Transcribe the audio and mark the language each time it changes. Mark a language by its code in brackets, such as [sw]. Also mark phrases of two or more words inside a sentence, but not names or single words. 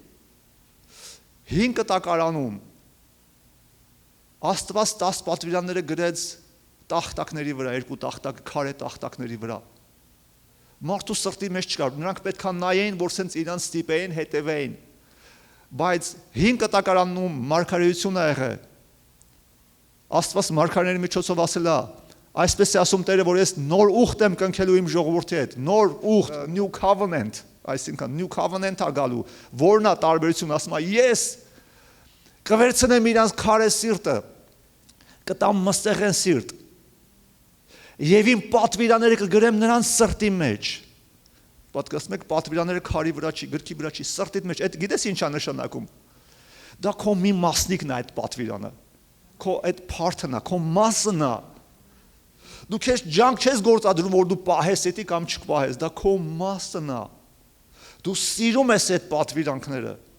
[hy] 5 կտակարանում, Աստված 10 պատվիրանները գրեց տախտակների վրա, 2 տախտակ, քարե տախտակների վրա, մարդու սրտի մեջ չկար, նրանք պետք է նայեին, որ սենց իրանց ստիպեին, հետևեին, բայց 5 կտակարանում մարգարեություն է եղել, Աստված մարգարեների միջոցով ասել է, այսպես է ասում Տերը, որ ես նոր ուխտ եմ կնքելու իմ ժողովրդի հետ, նոր ուխտ, [en] new covenant, այսինքն new [hy] covenant է գալու, որն է տարբերություն, ասում է, ես կվերցնեմ իրանց քարե սիրտը, կտամ մստեղեն սիրտ, եւ իմ պատվիրանները կգրեմ նրանց սրտի մեջ։ Պատկասում եք, պատվիրանները քարի վրա չի, գրքի վրա չի, սրտիդ մեջ, այդ գիտես ինչ է նշանակում։ Դա քո մի մասնիկն է այդ պատվիրանը։ Քո այդ փարթն է, քո մասն է։ Դու քեզ ջանք չես գործադրում, որ դու պահես էտի կամ չպահես, դա քո մասն է։ Դու սիրում ես այդ պատվիրանքները։